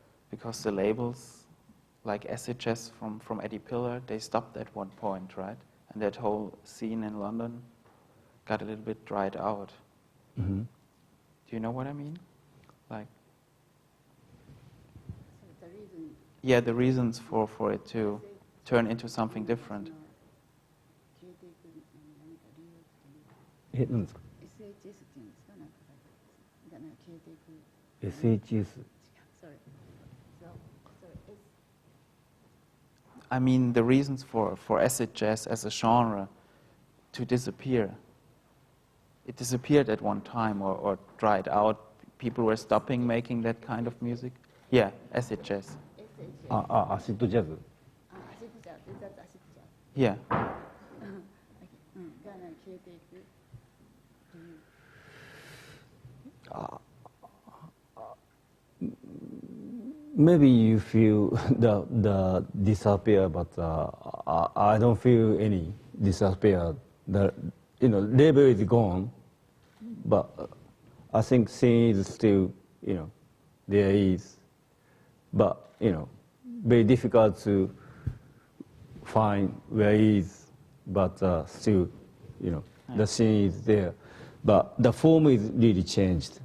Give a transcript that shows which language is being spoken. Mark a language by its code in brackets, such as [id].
[en] Because the labels like acid jazz from Eddie Pillar, they stopped at one point, right? And that whole scene in London got a little bit dried out. Mm-hmm. Do you know what I mean? Like, So the reason. yeah, the reasons for it to turn into something different. [ja] 消えていく何か理由っていう。何ですか SHS っていうんですか、なんかがなんか消えていく。 [en] SHS? Sorry. I mean, the reasons for acid jazz as a genre to disappear. It disappeared at one time or dried out. People were stopping making that kind of music. Yeah, acid jazz. Acid jazz? Acid jazz, is that acid jazz? Yeah. [ja] がなんか消えていく理由。 [en] Maybe you feel the disappear, but I don't feel any disappear. The label is gone, but I think scene is still there is, but very difficult to find where it is, but still the scene is there, but the form is really changed.